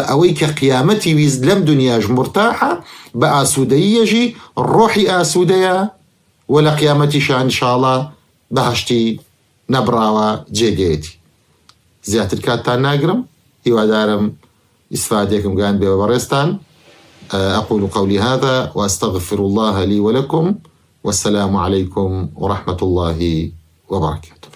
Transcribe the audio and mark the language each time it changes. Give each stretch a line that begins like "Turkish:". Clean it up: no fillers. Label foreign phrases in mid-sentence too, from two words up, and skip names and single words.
Central Kurdish: ئەوەی کە قیامەتی ویست لەم دنیاش مرتاحە بە ئاسوودەیەژی ڕۆحی ئاسوودەیە و لە قیامەتیشان ئینشاڵڵا بەهەشتی نەبراوە جێگەیەتی زیاتر کاتتان ناگرم هیوادارم ئیسفادێکم گیان بێوە بەڕێستان
Arabic: أقول قولي هذا وأستغفر الله لي ولكم والسلام عليكم ورحمة الله وبركاته.